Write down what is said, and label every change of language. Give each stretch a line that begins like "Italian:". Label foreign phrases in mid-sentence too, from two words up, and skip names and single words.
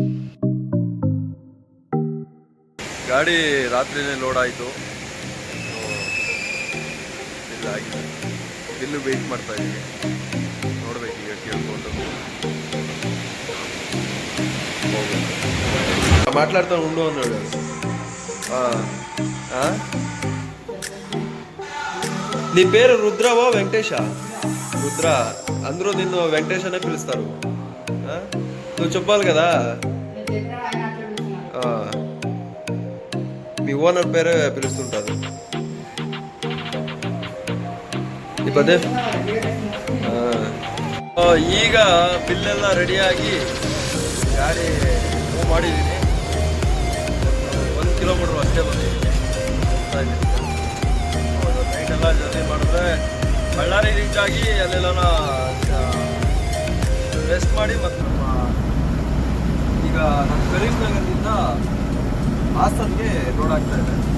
Kannada: ಗಾಡಿ ರಾತ್ರಿನೇ ಲೋಡ್ ಆಯಿತು. ಇದಾಗಿದೆ, ಬಿಲ್ಲು ವೆಯ್ಟ್ ಮಾಡ್ತಾ ಇದ್ದೀವಿ. ನೋಡ್ಬೇಕು ಈಗ ಕೇಳ್ಕೊಂಡು ಮಾತಾಡ್ತಾನೆ ಉಂಡು ಅನ್ನೋದು.
Telugu: నీ పేరు రుద్రవా వెంకటేశ? రుద్ర అందరూ నిన్ను వెంకటేష్ అనే పిలుస్తారు. నువ్వు చెప్పాలి కదా, మీ ఓనర్ పేరే పిలుస్తుంటారు.
Kannada: ಈ ಪದೇ ಈಗ ಬಿಲ್ಲೆಲ್ಲ ರೆಡಿಯಾಗಿ ಗಾಡಿ ಮೂವ್ ಮಾಡಿದ್ದೀನಿ. 1 ಕಿಲೋಮೀಟರ್ ಅಷ್ಟೇ ಬಂದಿದ್ದೀನಿ. ನೈಟೆಲ್ಲ ಜರ್ನಿ ಮಾಡಿದ್ರೆ ಬಳ್ಳಾರಿ ರೀಚ್ ಆಗಿ ಅಲ್ಲೆಲ್ಲ ರೆಸ್ಟ್ ಮಾಡಿ ಮತ್ತು ಈಗ ನಮ್ಮ ಕರೀಂನಗರದಿಂದ ಹಾಸನ್ಗೆ ರೋಡ್ ಆಗ್ತಾ ಇದೆ.